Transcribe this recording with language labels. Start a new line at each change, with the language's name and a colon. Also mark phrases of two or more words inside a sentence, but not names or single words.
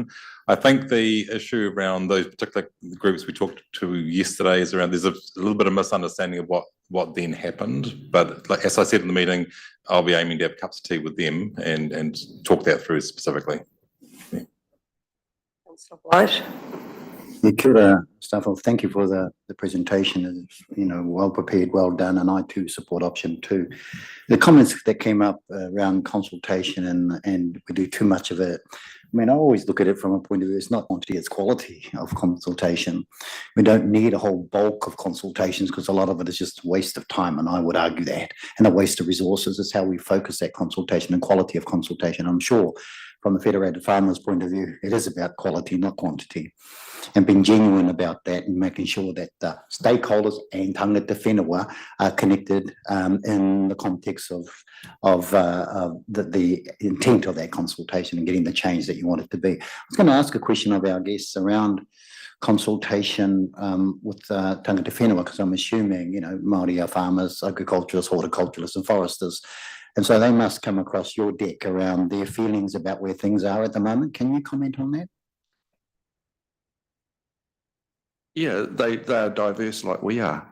English: I think the issue around those particular groups we talked to yesterday is around, there's a little bit of misunderstanding of what then happened. But like, as I said in the meeting, I'll be aiming to have cups of tea with them and talk that through specifically. Yeah. Councillor White. Yeah,
Māori: kia ora, Staffel.
English: Thank you for the presentation. It's, you know, well prepared, well done, and I too support option 2. The comments that came up around consultation and we do too much of it. I mean, I always look at it from a point of view, it's not quantity, it's quality of consultation. We don't need a whole bulk of consultations because a lot of it is just a waste of time, and I would argue that, and a waste of resources. Is how we focus that consultation and quality of consultation. I'm sure from the Federated Farmers' point of view, it is about quality, not quantity. And being genuine about that and making sure that the stakeholders and
Māori: tangata whenua
English: are connected in the context of the intent of that consultation and getting the change that you want it to be. I was going to ask a question of our guests around consultation with
Māori: tangata whenua,
English: because I'm assuming, you know, Māori are farmers, agriculturists, horticulturalists and foresters. And so they must come across your deck around their feelings about where things are at the moment. Can you comment on that? Yeah, they are diverse like we are.